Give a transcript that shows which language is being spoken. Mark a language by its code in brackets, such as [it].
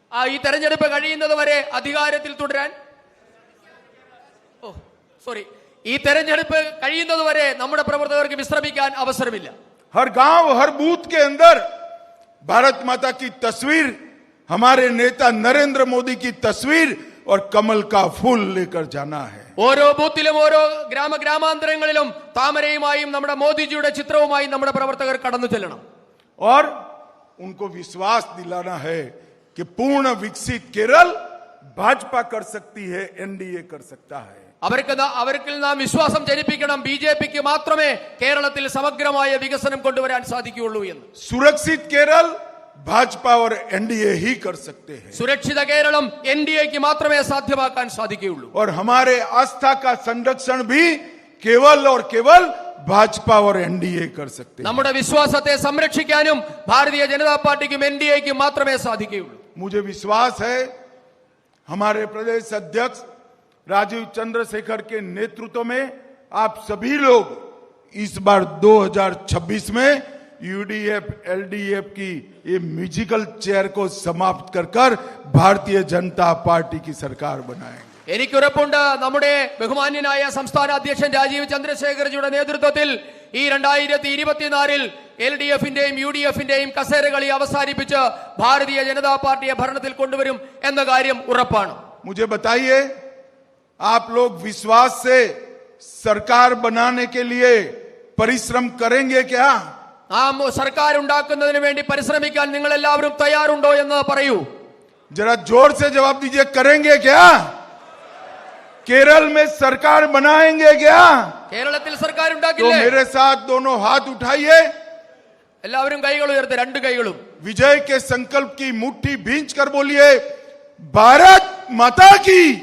[ml] ഈ തെരഞ്ഞെടുപ്പ് കഴിയുന്നത് വരെ അധികാരത്തിൽ തുടരാൻ ഈ തെരഞ്ഞെടുപ്പ് കഴിയുന്നത് വരെ നമ്മുടെ പ്രവർത്തകർക്ക് വിശ്രമിക്കാൻ അവസരമില്ല. [hi] हर गांव, हर बूथ के अंदर भारत माता की तस्वीर, हमारे नेता नरेंद्र मोदी की तस्वीर और कमल का फूल लेकर जाना है. [ml] ഓരോ ബൂത്തിലും ഓരോ ഗ്രാമാന്തരങ്ങളിലും താമരയുമായും നമ്മുടെ മോദിജിയുടെ ചിത്രവുമായി നമ്മുടെ പ്രവർത്തകർ കടന്നു ചെല്ലണം. [hi] और उनको विश्वास दिलाना है कि पूर्ण विकसित केरल भाजपा कर सकती है, एनडीए कर सकता है. [ml] അവർക്ക് നാം വിശ്വാസം ജനിപ്പിക്കണം, BJP-ക്ക് മാത്രമേ കേരളത്തിൽ സമഗ്രമായ വികസനം കൊണ്ടുവരാൻ സാധിക്കുകയുള്ളൂ എന്ന്. [hi] सुरक्षित केरल भाजपा और एनडीए ही कर सकते हैं. [ml] സുരക്ഷിത കേരളം NDA-ക്ക് മാത്രമേ സാധ്യമാക്കാൻ സാധിക്കുകയുള്ളൂ. [hi] और हमारे आस्था का संरक्षण भी केवल और केवल भाजपा और एनडीए कर सकते हैं. [ml] നമ്മുടെ വിശ്വാസത്തെ സംരക്ഷിക്കാനും ഭാരതീയ ജനതാ പാർട്ടിക്കും NDA-ക്കും മാത്രമേ സാധിക്കുകയുള്ളൂ. [hi] मुझे विश्वास है, हमारे प्रदेश अध्यक्ष राजीव चंद्रशेखर के नेतृत्व में आप सभी लोग इस बार 2026 में यूडीएफ एलडीएफ की ये म्यूजिकल चेयर को समाप्त कर भारतीय जनता पार्टी की सरकार बनाएंगे. [ml] എനിക്കുറപ്പുണ്ട്, നമ്മുടെ ബഹുമാന്യനായ സംസ്ഥാന അധ്യക്ഷൻ രാജീവ് ചന്ദ്രശേഖർജിയുടെ നേതൃത്വത്തിൽ ഈ 2024 LDF-ന്റെയും UDF-ന്റെയും കസേരകളി അവസാനിപ്പിച്ച് ഭാരതീയ ജനതാ പാർട്ടിയെ ഭരണത്തിൽ കൊണ്ടുവരും എന്ന കാര്യം ഉറപ്പാണ്. [hi] मुझे बताइए, आप लोग विश्वास से सरकार बनाने के लिए परिश्रम करेंगे क्या? [ml] ആ സർക്കാർ ഉണ്ടാക്കുന്നതിന് വേണ്ടി പരിശ്രമിക്കാൻ നിങ്ങൾ എല്ലാവരും തയ്യാറുണ്ടോ എന്ന് പറയൂ. [hi] जरा जोर से जवाब दीजिए, करेंगे क्या? केरल में सरकार बनाएंगे क्या? [ml] കേരളത്തിൽ സർക്കാർ [hi] तो [ml] ഉണ്ടാക്കില്ലേ? [hi] मेरे साथ दोनों हाथ उठाइए, [ml] എല്ലാവരും കൈകൾ ഉയർത്തി, രണ്ട് കൈകളും. [hi] विजय के संकल्प की मुट्ठी भींच कर बोलिए, भारत माता की